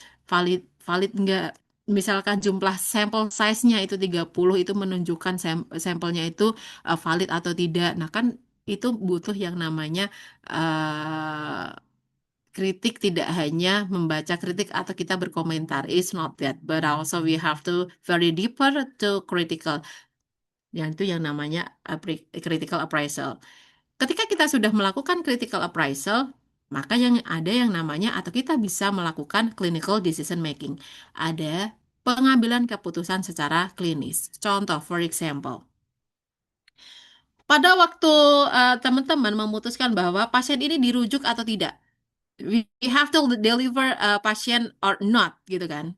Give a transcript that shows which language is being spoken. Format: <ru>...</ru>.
<id>Valid valid enggak, misalkan jumlah sampel size-nya itu 30 itu menunjukkan sampelnya itu valid atau tidak. Nah, kan itu butuh yang namanya eh, kritik, tidak hanya membaca kritik atau kita berkomentar.</id> <en>It's not that, but also we have to very deeper to critical.</en> <id>Yang itu yang namanya critical appraisal. Ketika kita sudah melakukan critical appraisal, maka yang ada yang namanya atau kita bisa melakukan clinical decision making. Ada pengambilan keputusan secara klinis. Contoh,</id> <en>for example,</en> <id>pada waktu teman-teman memutuskan bahwa pasien ini dirujuk atau tidak,</id> <en>we have to deliver</en> <id>pasien</id> <en>or not,</en> <id>gitu kan?</id>